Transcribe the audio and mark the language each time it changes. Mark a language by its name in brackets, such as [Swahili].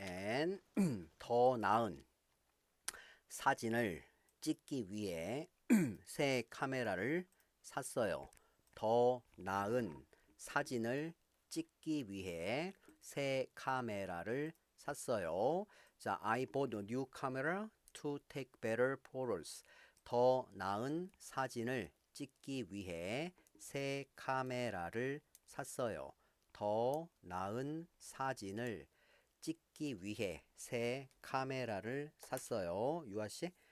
[Korean] and 더 나은 사진을 찍기 위해 새 카메라를 샀어요. 더 나은 사진을 찍기 위해 새 카메라를 샀어요. [English] 자, I bought a new camera to take better photos. [Korean] 더 나은 사진을 찍기 위해 새 카메라를 샀어요. 더 나은 사진을 찍기 위해 새 카메라를 샀어요. 유아 씨?